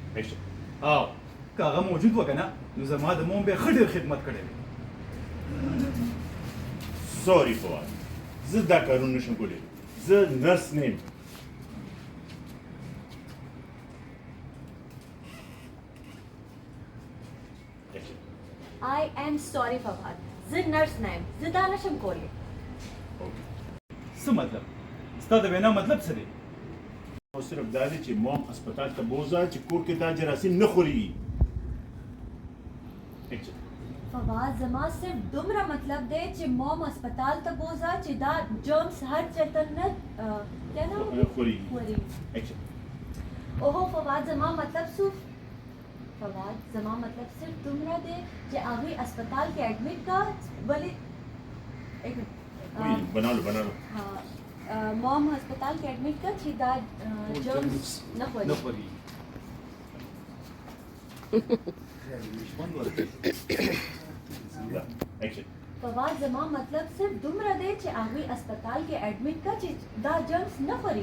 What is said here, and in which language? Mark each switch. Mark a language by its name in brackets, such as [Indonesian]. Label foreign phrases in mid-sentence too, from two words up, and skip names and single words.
[Pashto] ایکشن. او که هغه موجود و که نه نو زما د موم به ښه ډېر خدمت کړی دی. سوري فواد، زه دا کارونه نشم کولی. زه نرس نه یم. ایکشن. [English] I am sorry [Pashto] فواد، زه نرس نه یم، زه دا نشم کولی. څه مطلب؟ ستا د وینا مطلب څه دی؟ او صرف دا دی چې موم هسپتال ته بوځه چې کور کې دا جراثیم نه خوري. ایکشن. فواد زما صرف دومره مطلب دی چې موم هسپتال ته بوځه چې دا جرمز هر چېرته نه [Urdu] کیا نام [Pashto] خوري. خوري. ایکشن. اوهو فواد زما مطلب فواد زما مطلب صرف دومره دی چې هغوی هسپتال کې ایڈمٹ کا ولې [Urdu] ایک منٹ بنا لو بنا لو. [Pashto] موم هسپتال کې ایڈمٹ کا چې دا جرمز نه خوري. ایکشن. فواد زما مطلب صرف دومره دی چې هغوی هسپتال کې ایڈمٹ کا چې دا جرمز نه خوري.